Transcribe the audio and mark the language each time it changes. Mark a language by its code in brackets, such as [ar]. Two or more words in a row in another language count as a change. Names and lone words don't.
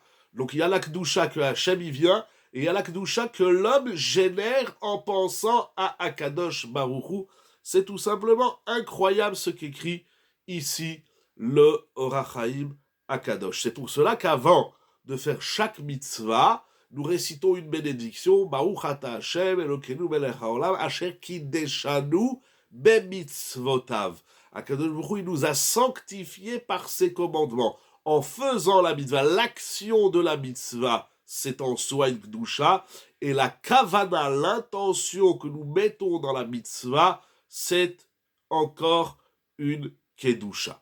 [fr] Donc il y a la Kedusha que Hachem y vient, et il y a la Kedusha que l'homme génère en pensant à Akadosh Baruch Hu. C'est tout simplement incroyable ce qu'écrit ici le Or HaChaim Akadosh. C'est pour cela qu'avant de faire chaque mitzvah, nous récitons une bénédiction, [he] ברוך אתה השם, אלוקינו מלך העולם, אשר קידשנו במצוותיו. [fr] Akadosh Baruch Hu, il nous a sanctifiés par ses commandements. En faisant la mitzvah, l'action de la mitzvah, c'est en soi une kedusha, et la kavana, l'intention que nous mettons dans la mitzvah, c'est encore une kedusha.